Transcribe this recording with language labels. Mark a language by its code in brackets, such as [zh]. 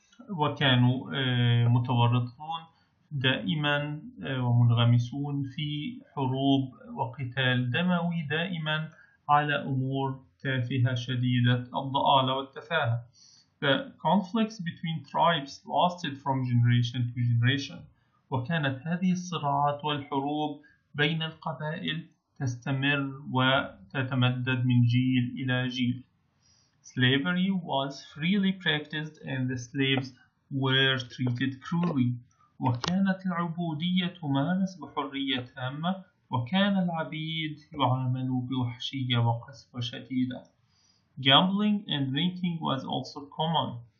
[ar] وكانوا متورطون دائما ومنغمسون في حروب وقتال دموي دائما على أمور تافهة شديدة الضآلة والتفاهة. [en] The conflicts between tribes lasted from generation to generation. [ar] وكانت هذه الصراعات والحروب بين القبائل تستمر وتتمدد من جيل إلى جيل. [en] Slavery was freely practiced and the slaves were treated cruelly. [ar] وكانت العبودية تمارس بحرية تامة وكان العبيد يعاملوا بوحشية وقسوة شديدة. [en] Gambling and drinking was also common.